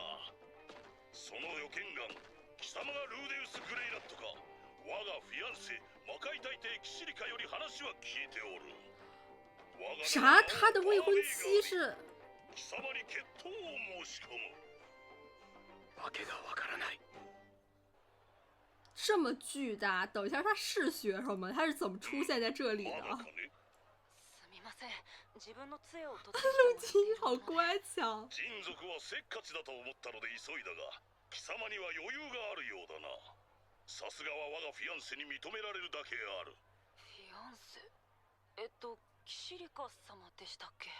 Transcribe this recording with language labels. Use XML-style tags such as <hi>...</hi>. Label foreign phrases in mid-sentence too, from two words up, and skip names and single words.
<ja>その予見眼、貴様がルーデウス・グレイラットか。我がフィアンセ魔界大帝キシリカより話は聞いておる。</ja> <zh>啥？他的未婚妻是？</zh> <ja>貴様に決闘を申し込む。わけがわからない。</ja> <zh>这么巨大，等一下，他是学生吗？他是怎么出现在这里的？</zh> <ja>すみません、自分の杖を取って</ja> <zh>陆基好乖巧。</zh> <ja>人族はせっかちだと思ったので急いだが、貴様には余裕があるようだな。さすがは我がフィアンセに認められるだけある。フィアンセ？キシリカ様でしたっけ？</ja>